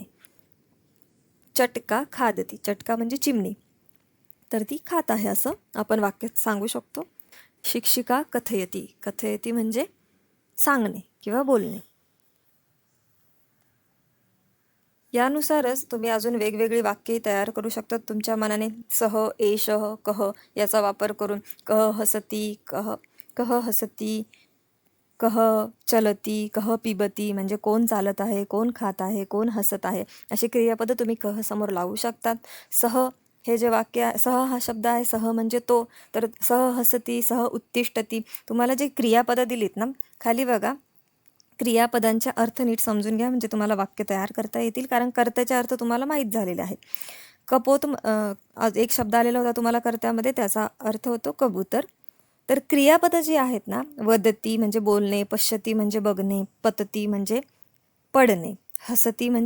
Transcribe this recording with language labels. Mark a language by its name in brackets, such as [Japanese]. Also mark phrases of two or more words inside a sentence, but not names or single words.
[Sanskrit] चटका खादती, [Marathi] चटका म्हणजे चिमणी, तर ती खात आहे असं आपण वाक्यात सांगू शकतो. [Sanskrit] शिक्षिका कथयती, [Marathi] कथयती म्हणजे सांगणे किंवा बोलणे. यानुसारच तुम्ही अजून वेगवेगळी वाक्ये तयार करू शकता तुमच्या मनाने. सह, एषः, कह याचा वापर करून [Sanskrit] कह हसती, कह हसती, कह चलती, कह पिबती [Marathi] म्हणजे कोण चालत आहे, कोण खात आहे, कोण हसत आहे, अशी क्रियापदं तुम्ही कह समोर लावू शकतात. सह हे जे वाक्य, सह हा शब्द आहे, सह म्हणजे तो, तर [Sanskrit] सह हसती, सह उत्तिष्ठती. [Marathi] तुम्हाला जे क्रियापदं दिलीत ना खाली बघा, क्रियापदांचे अर्थ नीट समजून घ्या म्हणजे तुम्हाला वाक्य तयार करता येतील, कारण कर्त्याचे अर्थ तुम्हाला माहीत झालेले आहेत. कपोत एक शब्द आलेला होता तुम्हाला कर्त्यामध्ये, त्याचा अर्थ होतो कबूतर. तर क्रियापदं जी आहेत ना, वदती म्हणजे बोलणे, पश्यती म्हणजे बघणे, पतती म्हणजे पडणे, हसती म्हणजे